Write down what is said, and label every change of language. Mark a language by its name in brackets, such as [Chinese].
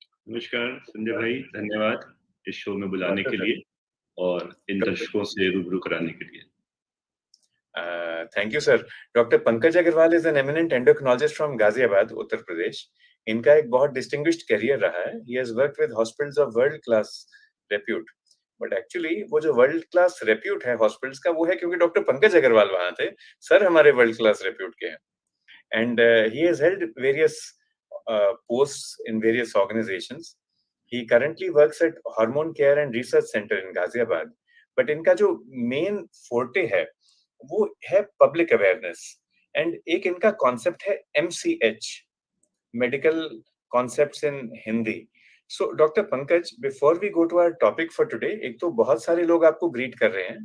[Hindi] नमस्कार संजय भाई, धन्यवाद इस शो में बुलाने के लिए और इन दर्शकों से रूबरू कराने के लिए। [English] Thank you, sir. Dr. Pankaj Agarwal is an eminent endocrinologist from Ghaziabad, Uttar Pradesh. [Hindi] इनका एक बहुत [English] distinguished career [Hindi] रहा है. [English] He has worked with hospitals of world class repute. But actually [Hindi] वो जो [English] world class repute [Hindi] है hospitals का वो है क्योंकि डॉक्टर पंकज अग्रवाल वहाँ थे. सर हमारे [English] world class repute [Hindi] के हैं. [English] And he has held various posts in various organizations. He currently works at Hormone Care and Research Center in Ghaziabad. But [Hindi] इनका जो [English] main forte [Hindi] है वो है [English] public awareness and [Hindi] एक इनका कॉन्सेप्ट है MCH, [English] Medical concepts in Hindi. So doctor Pankaj, before we go to our topic for today, [Hindi] एक तो बहुत सारे लोग आपको ग्रीट कर रहे हैं.